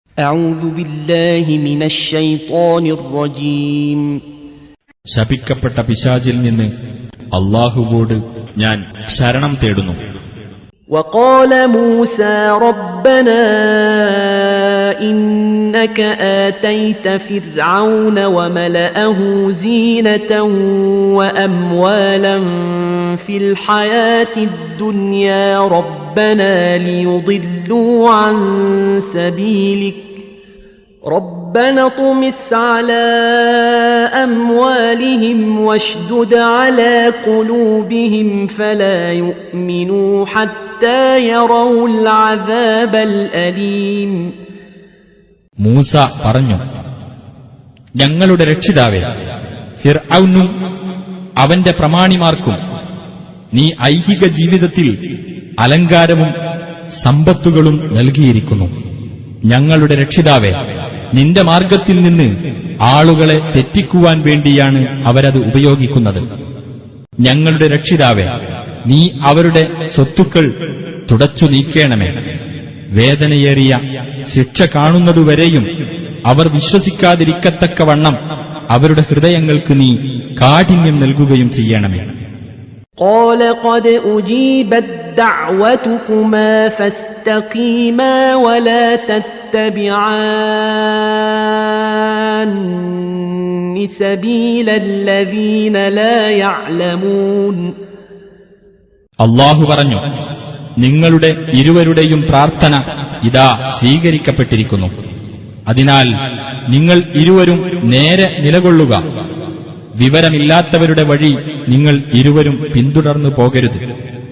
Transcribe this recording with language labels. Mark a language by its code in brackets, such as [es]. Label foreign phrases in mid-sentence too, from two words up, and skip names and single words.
[ar] أعوذ بالله من الشيطان الرجيم. [ml] ശപിക്കപ്പെട്ട പിശാചിൽ നിന്ന് അല്ലാഹുവോട് ഞാൻ ശരണം തേടുന്നു. [ar] وقال موسى ربنا إنك آتيت فرعون وملأه زينة وأموالا في الحياة الدنيا ربنا ليضلوا عن سبيلك ربنا اطمس على أموالهم واشدد على قلوبهم فلا يؤمنوا حتى يروا العذاب الأليم. [ml] മൂസ പറഞ്ഞു, ഞങ്ങളുടെ രക്ഷിതാവേ, ഫിർഔനും അവന്റെ പ്രമാണിമാർക്കും നീ ഐഹിക ജീവിതത്തിൽ അലങ്കാരവും സമ്പത്തുകളും നൽകിയിരിക്കുന്നു. ഞങ്ങളുടെ രക്ഷിതാവേ, നിന്റെ മാർഗത്തിൽ നിന്ന് ആളുകളെ തെറ്റിക്കുവാൻ വേണ്ടിയാണ് അവരത് ഉപയോഗിക്കുന്നത്. ഞങ്ങളുടെ രക്ഷിതാവേ, നീ അവരുടെ സ്വത്തുക്കൾ തുടച്ചു നീക്കേണമേ. വേദനയേറിയ ശിക്ഷ കാണുന്നതുവരെയും അവർ വിശ്വസിക്കാതിരിക്കത്തക്കവണ്ണം അവരുടെ ഹൃദയങ്ങൾക്ക് നീ കാഠിന്യം നൽകുകയും ചെയ്യണമേ. [ar] قال قد أجيبت دعوتكما فاستقيما ولا تتبعان سبيل الذين لا يعلمون. [ml] അല്ലാഹു പറഞ്ഞു, നിങ്ങളുടെ ഇരുവരുടെയും പ്രാർത്ഥന ഇതാ സ്വീകരിക്കപ്പെട്ടിരിക്കുന്നു. അതിനാൽ നിങ്ങൾ ഇരുവരും നേരെ നിലകൊള്ളുക. വിവരമില്ലാത്തവരുടെ വഴി നിങ്ങൾ ഇരുവരും പിന്തുടർന്നു പോകരുത്.